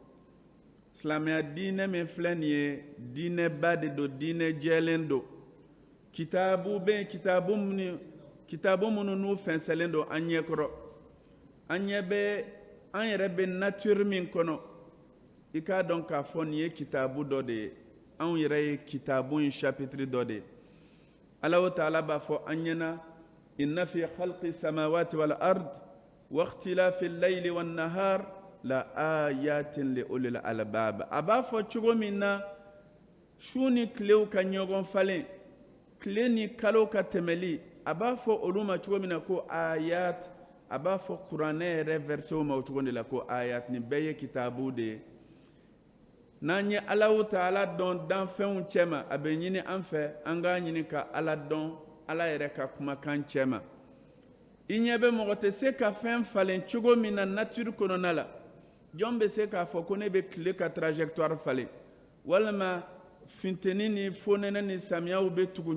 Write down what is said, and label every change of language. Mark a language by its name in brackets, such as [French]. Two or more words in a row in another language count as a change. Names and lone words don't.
[Bambara] silamɛya diinɛ min filɛ nin ye diinɛba de don diinɛ jɛlen don kitaabu bɛ yen kitaabu minnu n'u fɛnsɛlen don an ɲɛkɔrɔ an ɲɛ bɛ an yɛrɛ bɛ nature min kɔnɔ i k'a dɔn k'a fɔ nin ye kitaabu dɔ de ye anw yɛrɛ ye kitaabu in chapitre dɔ de ye Allahu ta'ala b'a fɔ an ɲɛna [Arabic] إن في خلق السماوات والأرض واختلاف الليل والنهار لآيات لأولي الألباب [Bambara] a b'a fɔ cogo min na su ni tilew ka ɲɔgɔn falen tile ni kalo ka tɛmɛli a b'a fɔ olu ma cogo min na ko ayat a b'a fɔ kuranɛ yɛrɛ versew ma o cogo de la ko ayat nin bɛɛ ye kitaabu de ye n'an ye Allahu ta'ala dɔn danfɛnw cɛma a bɛ ɲini an fɛ an k'a ɲini ka ala dɔn ala yɛrɛ ka kumakan cɛma i ɲɛ bɛ mɔgɔ tɛ se ka fɛn falen cogo min na nature kɔnɔna la jɔn bɛ se k'a fɔ ko ne bɛ tile ka trajectoire falen walima funteni ni fonɛnɛ ni samiyaw bɛ tugu